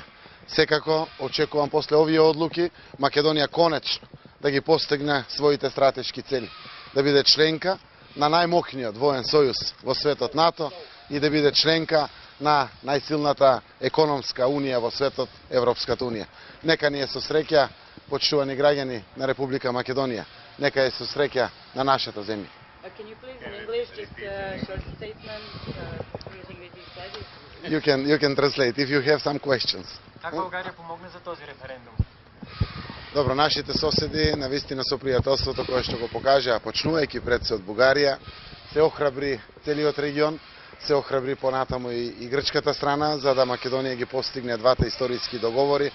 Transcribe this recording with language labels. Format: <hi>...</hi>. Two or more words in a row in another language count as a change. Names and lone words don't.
<mk>Секако очекувам после овие одлуки Македонија конечно да ги постигне своите стратешки цели, да биде членка на најмокниот воен сојуз во светот НАТО и да биде членка на најсилната економска унија во светот, Европската унија. Нека ни е со среќа, почитувани граѓани на Република Македонија. Нека е со среќа на нашата земја.</mk> <en>Can you please in English just a short statement? Everything that you said. You can translate if you have some questions.</en> <bg>Как Българија помогне за този референдум?</bg> <mk>Добро, нашите соседи навистина со пријателството кое што го покажаа почнувајќи пред се од Бугарија, се охрабри целиот регион, се охрабри понатаму и грчката страна за да Македонија ги постигне двата историски договори.</mk>